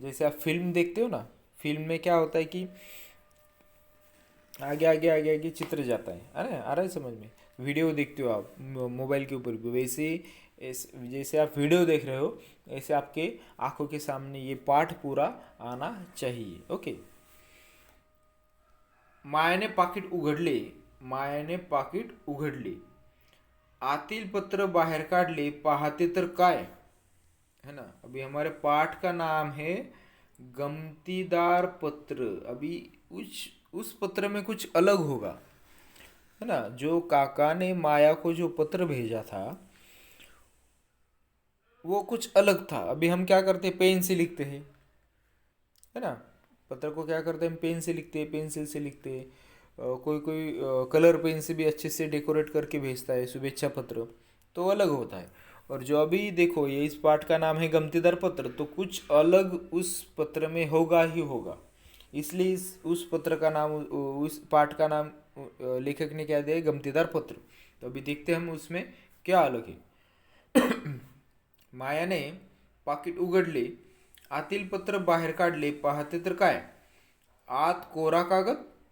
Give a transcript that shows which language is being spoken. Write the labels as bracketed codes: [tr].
[hi] जैसे आप फिल्म देखते हो ना, फिल्म में क्या होता है कि आगे आगे आगे आगे चित्र जाता है। आ रहा है समझ में? वीडियो देखते हो आप मोबाइल के ऊपर भी, वैसे जैसे आप वीडियो देख रहे हो ऐसे आपके आंखों के सामने ये पाठ पूरा आना चाहिए। ओके। [mr] मायाने पाकिट उघडले, मायाने पाकिट उघडले, आतील पत्र बाहेर काढले, पाहते तर काय, [hi] है ना। अभी हमारे पाठ का नाम है गमतीदार पत्र। अभी उस पत्र में कुछ अलग होगा, है ना। जो काका ने माया को जो पत्र भेजा था वो कुछ अलग था। अभी हम क्या करते हैं, पेन से लिखते हैं, है ना। पत्र को क्या करते हैं, हम पेन से लिखते हैं, पेंसिल से लिखते हैं। कोई कोई कलर पेन से भी अच्छे से डेकोरेट करके भेजता है शुभेच्छा पत्र, तो अलग होता है। और जो अभी देखो ये इस पाठ का नाम है गमतीदार पत्र, तो कुछ अलग उस पत्र में होगा ही होगा। इसलिए उस पत्र का नाम, उस पाठ का नाम लेखक ने क्या दिया है, गमतीदार पत्र। तो अभी देखते हैं हम उसमें क्या अलग है। [mr] मायाने पाकिट उघडले, आतील पत्र बाहेर काढले, पाहते तर काय, आत कोरा कागद।